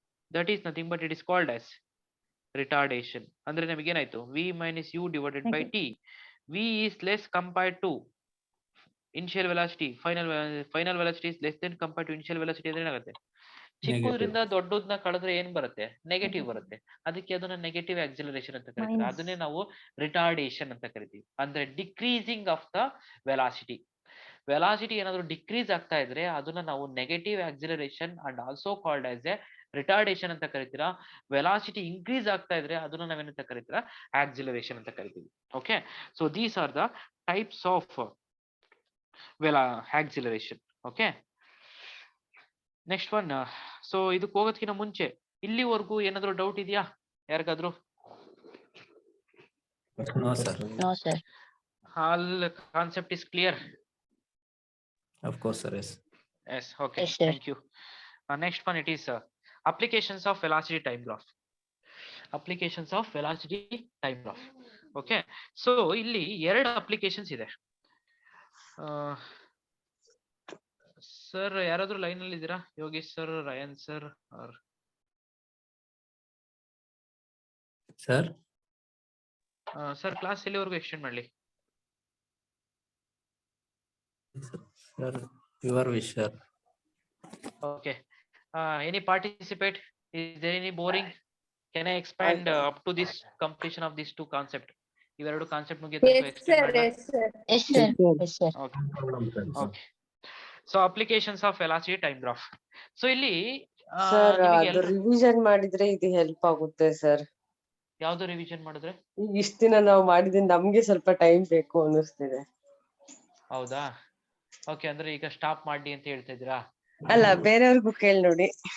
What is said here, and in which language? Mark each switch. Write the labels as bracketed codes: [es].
[en] That is nothing but it is called as retardation. [kn] ಅಂದ್ರೆ ನಮಗೆ ಏನಾಯ್ತು [en] v minus u divided by t. v is less compared to initial velocity. Final velocity is less than compared to initial velocity [kn] ಅಂದ್ರೆ ಏನಾಗುತ್ತೆ? ಚಿಕ್ಕದ್ರಿಂದ ದೊಡ್ಡದನ್ನ ಕಳೆದ್ರೆ ಏನ್ ಬರುತ್ತೆ? Negative ಬರುತ್ತೆ. ಅದಕ್ಕೆ ಅದನ್ನ ನೆಗೆಟಿವ್ ಆಕ್ಸಿಲರೇಷನ್ ಅಂತ ಕರಿತೀವಿ. ಅದನ್ನೇ ನಾವು ರಿಟಾರ್ಡೇಷನ್ ಅಂತ ಕರಿತೀವಿ. ಅಂದ್ರೆ [en] Decreasing of the velocity. [kn] Velocity ಏನಾದ್ರು ಡಿಕ್ರೀಸ್ ಆಗ್ತಾ ಇದ್ರೆ ಅದನ್ನ ನಾವು [en] negative acceleration and also called as a retardation [kn] ಅಂತ ಕರಿತೀರಾ. ವೆಲಾಸಿಟಿ ಇನ್ಕ್ರೀಸ್ ಆಗ್ತಾ ಇದ್ರೆ ಅದನ್ನ ನಾವೇನಂತ ಕರಿತೀರಾ? ಆಕ್ಸಿಲರೇಷನ್ ಅಂತ ಕರಿತೀವಿ. [en] Okay, so these are the types of acceleration. Okay, next one. [kn] So ಇದಕ್ಕೆ ಹೋಗೋದಕ್ಕಿಂತ ಮುಂಚೆ ಇಲ್ಲಿವರೆಗೂ ಏನಾದ್ರು ಡೌಟ್ ಇದೆಯಾ ಯಾರಿಗಾದ್ರು? [en] No, sir. No, sir. All concept is clear? Of course, sir. Yes. Yes, okay. Yes, sir. Thank you. Next one, it is applications of velocity time graph. Applications of velocity time graph. Okay, so [kn] ಇಲ್ಲಿ ಎರಡು applications ಇದೆ. Sir ಯಾರಾದ್ರೂ line ಅಲ್ಲಿ ಇದ್ದೀರಾ? Yogesh sir, ರಯನ್ sir R sir? Sir class ಎಲ್ಲಿವರೆಗೂ extend ಮಾಡ್ಲಿ? [en] Sir, your wish, sir. Okay. Any participate? Is there any boring? Can I expand up to this completion of these two concept? [kn] ಇವೆರಡು concept ಮುಗಿಯುತ್ತೆ. [en] Yes, sir. Yes, sir. Yes, sir. Yes, sir. Okay. Okay. So applications of velocity time graph. So [kn] ಇಲ್ಲಿ sir ಅದು revision ಮಾಡಿದ್ರೆ ಇದು help ಆಗುತ್ತೆ sir. ಯಾವ್ದು revision ಮಾಡಿದ್ರೆ? ಇಷ್ಟ ದಿನ ನಾವು ಮಾಡಿದ್ರೆ ನಮ್ಗೆ ಸ್ವಲ್ಪ ಟೈಮ್ ಬೇಕು ಅನ್ನಿಸ್ತಿದೆ. ಹೌದಾ? ಓಕೆ, ಅಂದ್ರೆ ಈಗ ಸ್ಟಾಪ್ ಮಾಡಿ ಅಂತ ಹೇಳ್ತಾ ಇದ್ದೀರಾ? ಅಲ್ಲ, ಬೇರೆಯವ್ರಿಗೂ ಕೇಳಿ ನೋಡಿ.